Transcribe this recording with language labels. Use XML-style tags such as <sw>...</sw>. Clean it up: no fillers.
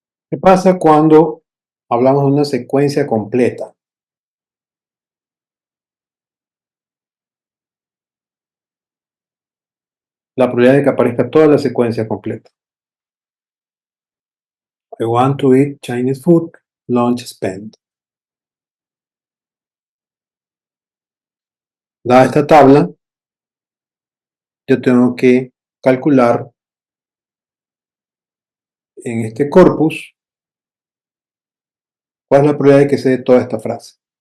<es>¿Qué pasa cuando hablamos de una secuencia completa? La probabilidad de que aparezca toda la secuencia completa.</es> <en>I want to eat Chinese food, lunch spent.</en> <es>Dada esta tabla, yo tengo que calcular en este corpus cuál es la probabilidad de que se dé toda esta frase.</es>